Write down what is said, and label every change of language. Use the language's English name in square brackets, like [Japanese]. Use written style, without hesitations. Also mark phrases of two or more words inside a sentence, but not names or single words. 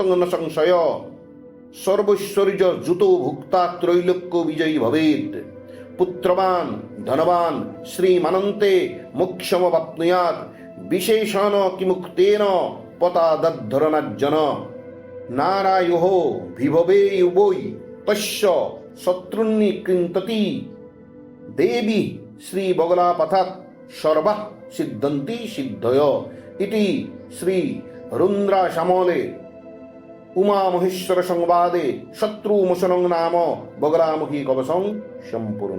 [Sanskrit] ন সংশয় সর্বৈশ্বর্য যুতো ভুক্তা ত্রৈলোক্য বিজয়ী ভবেৎ পুত্রবান ধনবান শ্রীমানন্তে মোক্ষমবাপ্নুয়াৎ বিশেষণ কিমুক্তেন পতাদদ্ধরণাজ্জন নারায়ুহ বিভবে উবৈ তস্য শত্রুন্নি কৃন্ততি দেবী শ্রী বগলাপথাৎ সর্বাঃ সিদ্ধন্তি সিদ্ধয় ইতি শ্রী রুদ্রাশামলে উমা মহেশ্বর সংবাদে শত্রুমোচনং নাম বগলামুখী কবচং সম্পূর্ণ।